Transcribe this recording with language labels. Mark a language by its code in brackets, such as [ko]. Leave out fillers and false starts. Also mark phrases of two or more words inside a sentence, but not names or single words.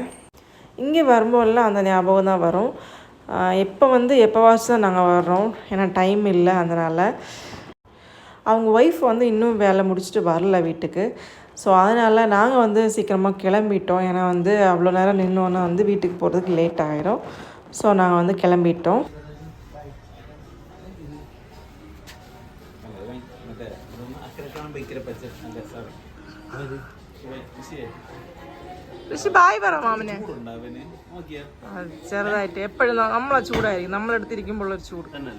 [ta] இங்கே வரும்போதெல்லாம் அந்த ஞாபகம் தான் வரும். எப்போவாச்சும் தான் நாங்கள் வர்றோம், ஏன்னா டைம் இல்லை. அதனால் அவங்க ஒய்ஃப் வந்து இன்னும் வேலை முடிச்சுட்டு வரல வீட்டுக்கு. ஸோ அதனால் நாங்கள் வந்து சீக்கிரமாக கிளம்பிட்டோம். ஏன்னா வந்து அவ்வளோ நேரம் நின்னோன்னா வந்து வீட்டுக்கு போகிறதுக்கு லேட் ஆகிடும். ஸோ நாங்கள் வந்து கிளம்பிட்டோம். [ml] ഋഷി ബായ് പറ മാമനെ. ചെറുതായിട്ട് എപ്പോഴും നമ്മളെ ചൂടായിരിക്കും, നമ്മളെടുത്തിരിക്കുമ്പോഴൊരു ചൂട്.